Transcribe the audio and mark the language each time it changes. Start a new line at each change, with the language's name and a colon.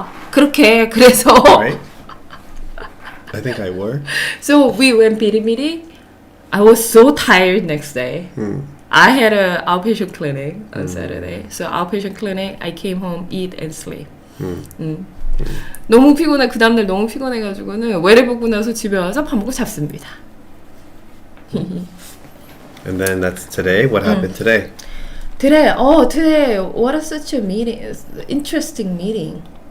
Korean: 그렇게 그래서
English: Right? I think I were. So we went 비리비리. I was so tired next day. I had an outpatient clinic on Saturday. So outpatient clinic, I came home, eat and sleep.
Korean: 너무 피곤해. 그 다음날 너무 피곤해가지고는 외래 보고 나서 집에 와서 밥 먹고 잤습니다.
English: And then that's today. What happened today? Today, what a such a meeting, interesting meeting.